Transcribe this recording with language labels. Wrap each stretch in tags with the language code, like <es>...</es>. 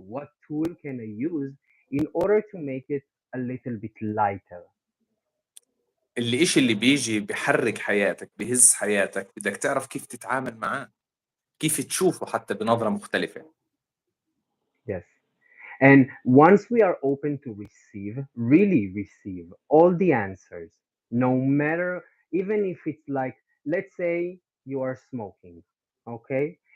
<en>What tool can I use in order to make it a little bit lighter?</en> <ar>الإشي اللي بيجي بحرك حياتك بهز حياتك بدك تعرف كيف تتعامل معاه، كيف تشوفه حتى بنظرة مختلفة.</ar> <en>Yes. And once we are open to receive, really receive all the answers, no matter, even if it's like, let's say you are smoking, okay?</en>